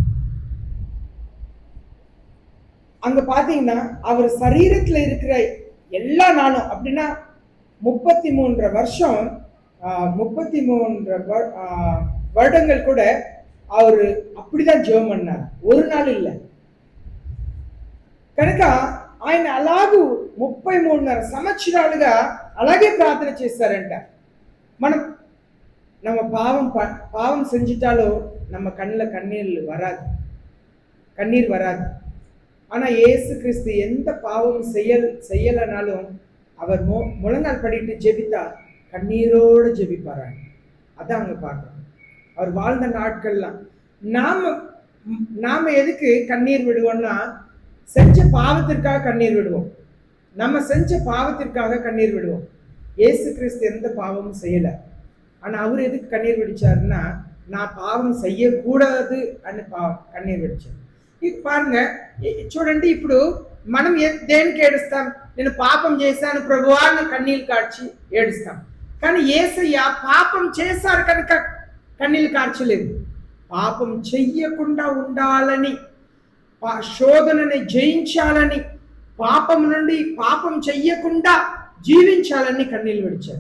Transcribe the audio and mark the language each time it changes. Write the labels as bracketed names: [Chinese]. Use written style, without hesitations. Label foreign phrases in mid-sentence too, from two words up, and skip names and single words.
[Tamil] அங்க பாத்தீங்கன்னா அவர் சரீரத்துல இருக்கிற எல்லா நாளும் அப்படின்னா 33 வருஷம் 33 வருடங்கள் கூட அவரு அப்படிதான் ஜெபம் பண்ணார், ஒரு நாள் இல்லை. [Telugu] కనుక ఆయన అలాగూ 33.5 సంవత్సరాలుగా అలాగే ప్రార్థన చేశారంట. [Tamil] మనం நம்ம பாவம் செஞ்சிட்டாலும் நம்ம கண்ணில் கண்ணீர் வராது. ஆனா இயேசு கிறிஸ்து எந்த பாவம் செய்யலனாலும் அவர் முழங்கால் படிட்டு ஜெபித்தா கண்ணீரோடு ஜெபிப்பாராங்க. அதான் அங்க பார்க்கணும். அவர் வாழ்ந்த நாட்கள்லாம் நாம எதுக்கு கண்ணீர் விடுவோம்னா, செஞ்ச பாவத்திற்காக கண்ணீர் விடுவோம். நம்ம செஞ்ச பாவத்திற்காக கண்ணீர் விடுவோம். இயேசு கிறிஸ்து எந்த பாவமும் செய்யல. ஆனா அவர் எதுக்கு கண்ணீர் விடிச்சாருன்னா, நான் பாவம் செய்யக்கூடாது [Telugu] అని కన్నీరు విడిచారు. ఇది పారుంగ చూడండి. ఇప్పుడు మనం దేనికి ఏడుస్తాం? నేను పాపం చేశాను ప్రభువా అని కన్నీళ్ళు కార్చి ఏడుస్తాం. కానీ యేసయ్య పాపం చేశారు కనుక కన్నీళ్ళు కార్చలేదు. పాపం చెయ్యకుండా ఉండాలని, శోధనని జయించాలని, పాపం నుండి పాపం చెయ్యకుండా జీవించాలని కన్నీళ్ళు విడిచారు.